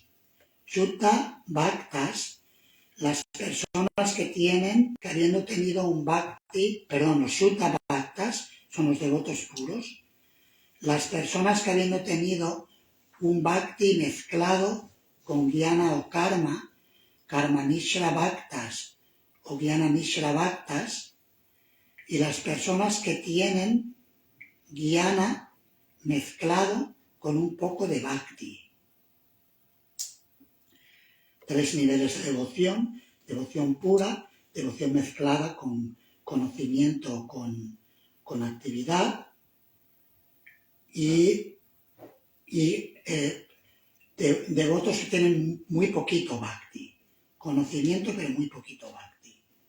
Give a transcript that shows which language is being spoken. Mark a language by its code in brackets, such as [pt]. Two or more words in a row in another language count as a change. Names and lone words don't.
[sa] Shuddha Bhaktas, [es] las personas que habiendo tenido un bhakti, los [sa] Shuddha Bhaktas [es] son los devotos puros, las personas que habiendo tenido un bhakti mezclado con jnana o karma, [sa] karma mishra bhaktas [es] o [sa] jnana mishra bhaktas, [es] y las personas que tienen jnana mezclado con un poco de bhakti. Tres niveles de devoción: devoción pura, devoción mezclada con conocimiento, con actividad, y devotos que tienen muy poquito bhakti, conocimiento pero muy poquito bhakti.